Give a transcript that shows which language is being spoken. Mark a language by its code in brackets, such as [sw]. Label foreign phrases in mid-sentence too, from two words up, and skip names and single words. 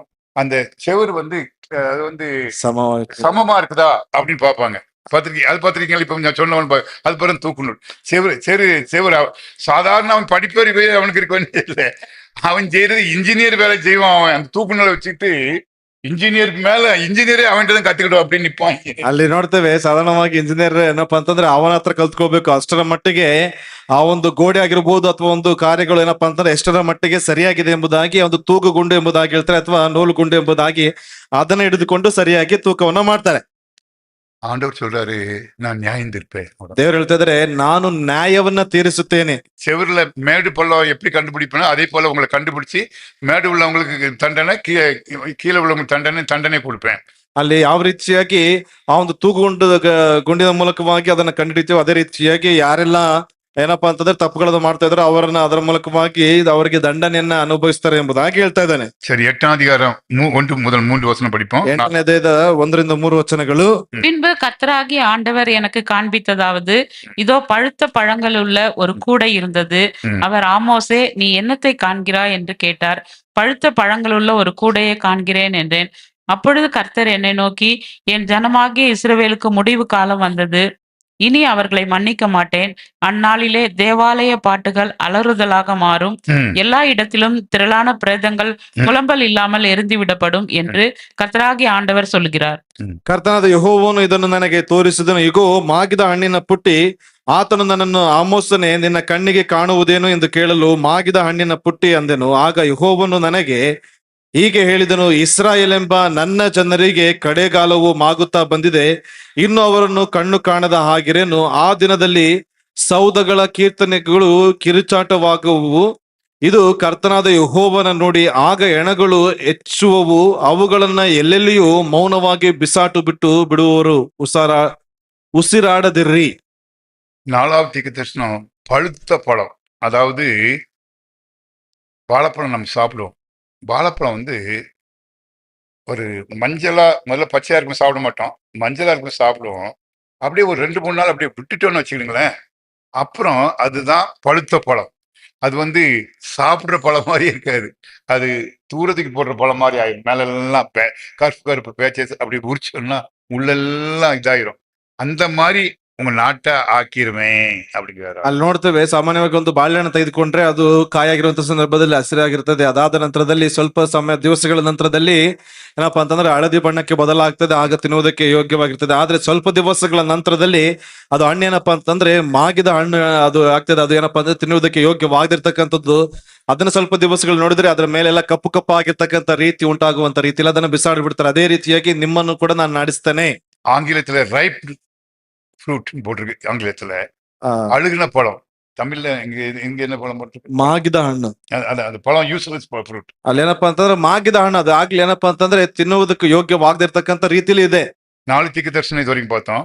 [ta] அந்த செவுரு வந்து அது வந்து சமமா இருக்கு. சமமா இருக்குதா அப்படின்னு பார்ப்பாங்க. பார்த்துருக்கீங்க? அது பார்த்துருக்கீங்களா? இப்ப நான் சொன்னவன் அது பிறகு தூக்குநூல். செவுரு சாதாரண அவன் படிப்பறிவு அவனுக்கு இருக்க வேண்டியது இல்லை. அவன் செய்யறது இன்ஜினியர் வேலை செய்வான். அவன் அந்த தூக்குநூலை வச்சுட்டு இன்ஜினியர் மேலே இன்ஜினியரே அவன் கத்துக்கிடும் அப்படின்னு நிப்பான். [kn] ಅಲ್ಲಿ ನೋಡ್ತೇವೆ ಸಾಧಾರಣವಾಗಿ ಇಂಜಿನಿಯರ್ ಏನಪ್ಪಾ ಅಂತಂದ್ರೆ ಅವನ ಹತ್ರ ಕಲ್ತ್ಕೋಬೇಕು. ಅಷ್ಟರ ಮಟ್ಟಿಗೆ ಆ ಒಂದು ಗೋಡೆ ಆಗಿರ್ಬೋದು ಅಥವಾ ಒಂದು ಕಾರ್ಯಗಳು ಏನಪ್ಪಾ ಅಂತಂದ್ರೆ ಎಷ್ಟರ ಮಟ್ಟಿಗೆ ಸರಿಯಾಗಿದೆ ಎಂಬುದಾಗಿ ಒಂದು ತೂಗು ಗುಂಡು ಎಂಬುದಾಗಿ ಹೇಳ್ತಾರೆ, ಅಥವಾ ನೂಲು ಗುಂಡು ಎಂಬುದಾಗಿ ಅದನ್ನ ಹಿಡಿದುಕೊಂಡು ಸರಿಯಾಗಿ ತೂಕವನ್ನ ಮಾಡ್ತಾರೆ. [ta] ஆண்டவர் சொல்றாரு, நான் நியாயம் தீர்ப்பேன். [kn] ದೇವರು ಹೇಳ್ತಾ ಇದಾರೆ, ನಾನು ನ್ಯಾಯವನ್ನ ತೀರಿಸುತ್ತೇನೆ. [ta] செவருல மேடு பள்ளம் எப்படி கண்டுபிடிப்பேனோ அதே போல உங்களை கண்டுபிடிச்சு மேடு உள்ளவங்களுக்கு தண்டனை, கீழே உள்ளவங்களுக்கு தண்டனை கொடுப்பேன். [kn] ಅಲ್ಲಿ ಯಾವ ರೀತಿಯಾಗಿ ಆ ಒಂದು ಗುಂಡಿನ ಮೂಲಕವಾಗಿ ಅದನ್ನ ಕಂಡುಹಿಡಿತೀವಿ, ಅದೇ ರೀತಿಯಾಗಿ ಯಾರೆಲ್ಲ ಏನಪ್ಪಾ ಅಂತಂದ್ರೆ ತಪ್ಪುಗಳನ್ನು ಮಾಡ್ತಾ ಇದ್ರು ಅವರನ್ನ ಅದರ ಮೂಲಕವಾಗಿ ಅವರಿಗೆ ದಂಡನೆಯನ್ನ ಅನುಭವಿಸ್ತಾರೆ ಎಂಬುದಾಗಿ ಹೇಳ್ತಾ ಇದ್ದಾನೆ. [ta] சரி, 8ஆம் அதிகாரம் 1 முதல் 3 வசனம் படிப்போம். [kn] 8ನೇ ಅಧ್ಯಾಯದ 1-3 ವಚನಗಳು. [ta] பின்பு கர்த்தராகிய ஆண்டவர் எனக்கு காண்பித்ததாவது, இதோ பழுத்த பழங்கள் உள்ள ஒரு கூடை இருந்தது. ம். அவர், ஆமோசே, நீ என்னத்தை காண்கிறாய் என்று கேட்டார். பழுத்த பழங்களுள்ள ஒரு கூடையை காண்கிறேன் என்றேன். அப்பொழுது கர்த்தர் என்னை நோக்கி, என் ஜனமாகிய இஸ்ரவேலுக்கு முடிவு காலம் வந்தது. இனி அவர்களை மன்னிக்க மாட்டேன். அந்நாளிலே தேவாலய பாட்டுகள் அலறுதலாக மாறும். ம். எல்லா இடத்திலும் திரளான பிரேதங்கள் புலம்பல் இல்லாமல் எரிந்துவிடப்படும் என்று கர்த்தராகிய ஆண்டவர் சொல்கிறார். [kn] ಕರ್ತನಾದ ಯೆಹೋವನು ಇದನ್ನು ನನಗೆ ತೋರಿಸಿದನು. ಇಗೋ, ಮಾಗಿದ ಹಣ್ಣಿನ ಪುಟ್ಟಿ. ಆತನು ನನ್ನನ್ನು, ಆಮೋಸನೇ, ನಿನ್ನ ಕಣ್ಣಿಗೆ ಕಾಣುವುದೇನು ಎಂದು ಕೇಳಲು, ಮಾಗಿದ ಹಣ್ಣಿನ ಪುಟ್ಟಿ ಅಂದೆನು. ಆಗ ಯೆಹೋವನು ನನಗೆ ಹೀಗೆ ಹೇಳಿದನು, ಇಸ್ರಾಯೇಲ್ ಎಂಬ ನನ್ನ ಜನರಿಗೆ ಕಡೆಗಾಲವು ಮಾಗುತ್ತಾ ಬಂದಿದೆ. ಇನ್ನು ಅವರನ್ನು ಕಣ್ಣು ಕಾಣದ ಹಾಗಿರೇನು. ಆ ದಿನದಲ್ಲಿ ಸೌದಗಳ ಕೀರ್ತನೆಗಳು ಕಿರುಚಾಟವಾಗುವು. ಇದು ಕರ್ತನಾದ ಯೆಹೋವನ ನುಡಿ. ಆಗ ಹೆಣಗಳು ಹೆಚ್ಚುವವು, ಅವುಗಳನ್ನ ಎಲ್ಲೆಲ್ಲಿಯೂ ಮೌನವಾಗಿ ಬಿಸಾಟು ಬಿಡುವರು. ಉಸಿರಾಡದಿರ್ರಿ. [ta] 4வது தீர்க்கதரிசனம் பழுத்த பழம். அதாவது வாழைப்பழம் நம்ம சாப்பிடுவோம். வாழைப்பழம் வந்து ஒரு மஞ்சளா, முதல்ல பச்சையா இருக்கும் சாப்பிட மாட்டோம், மஞ்சளா இருக்கும் சாப்பிடுவோம். அப்படியே ஒரு 2-3 நாள் அப்படியே விட்டுட்டோம்னு வச்சுக்கிடுங்களேன், அப்புறம் அதுதான் பழுத்த பழம். அது வந்து சாப்பிடுற பழம் மாதிரி இருக்காது, அது தூரத்துக்கு போடுற பழம் மாதிரி ஆயிடும். மேலெல்லாம் கருப்பு பேச்சஸ் அப்படி உரிச்சோம்னா உள்ளெல்லாம் இதாயிரும். அந்த மாதிரி உங்க நாட்டை ஆக்கிருவேன் அப்படிங்கிறாரு. [kn] ಅಲ್ಲಿ ನೋಡ್ತೇವೆ, ಸಾಮಾನ್ಯವಾಗಿ ಒಂದು ಬಾಳೆಹಣ್ಣು ತೆಗೆದುಕೊಂಡ್ರೆ ಅದು ಕಾಯಾಗಿರುವಂತ ಸಂದರ್ಭದಲ್ಲಿ ಹಸಿರಾಗಿರ್ತದೆ. ಅದಾದ ನಂತರದಲ್ಲಿ ಸ್ವಲ್ಪ ದಿವಸಗಳ ನಂತರದಲ್ಲಿ ಏನಪ್ಪಾ ಅಂತಂದ್ರೆ ಹಳದಿ ಬಣ್ಣಕ್ಕೆ ಬದಲಾಗ್ತದೆ, ಆಗ ತಿನ್ನುವುದಕ್ಕೆ ಯೋಗ್ಯವಾಗಿರ್ತದೆ. ಆದ್ರೆ ಸ್ವಲ್ಪ ದಿವಸಗಳ ನಂತರದಲ್ಲಿ ಅದು ಹಣ್ಣು ಏನಪ್ಪಾ ಅಂತಂದ್ರೆ ಮಾಗಿದ ಹಣ್ಣು ಅದು ಆಗ್ತದೆ. ಅದು ಏನಪ್ಪಾ ಅಂದ್ರೆ ತಿನ್ನುವುದಕ್ಕೆ ಯೋಗ್ಯವಾಗಿರ್ತಕ್ಕಂಥದ್ದು. ಅದನ್ನ ಸ್ವಲ್ಪ ದಿವಸಗಳು ನೋಡಿದ್ರೆ ಅದರ ಮೇಲೆಲ್ಲ ಕಪ್ಪು ಕಪ್ಪು ಆಗಿರ್ತಕ್ಕಂಥ ರೀತಿ ಉಂಟಾಗುವಂತ ರೀತಿಯಲ್ಲಿ ಅದನ್ನ ಬಿಸಾಡಿ ಬಿಡ್ತಾರೆ. ಅದೇ ರೀತಿಯಾಗಿ ನಿಮ್ಮನ್ನು ಕೂಡ ನಾನು ನಾಡಿಸ್ತೇನೆ. [ta] ஆங்கிலத்துல [en] ripe fruit [ta] போட்டிருக்கு, ஆங்கிலத்துல ಆ, அழுகுன பழம். தமிழ்ல இங்க என்ன பழம் போட்டிருக்கு? [kn] ಮಾಗಿದ ಹಣ್ಣು. [ta] அது பழம் [en] useless fruit. [kn] ಅಲ್ಲಿ ಏನಪ್ಪಾ ಅಂತಂದ್ರೆ ಮಾಗಿದ ಹಣ್ಣು, ಅದು ಆಗ್ಲಿ ಏನಪ್ಪಾ ಅಂತಂದ್ರೆ ತಿನ್ನುವುದಕ್ಕೆ ಯೋಗ್ಯವಾಗದಿರ್ತಕ್ಕಂಥ ರೀತಿಲಿ ಇದೆ. [ta] 4 தீர்க்கதரிசனம் இது வரைக்கும் பார்த்தோம்.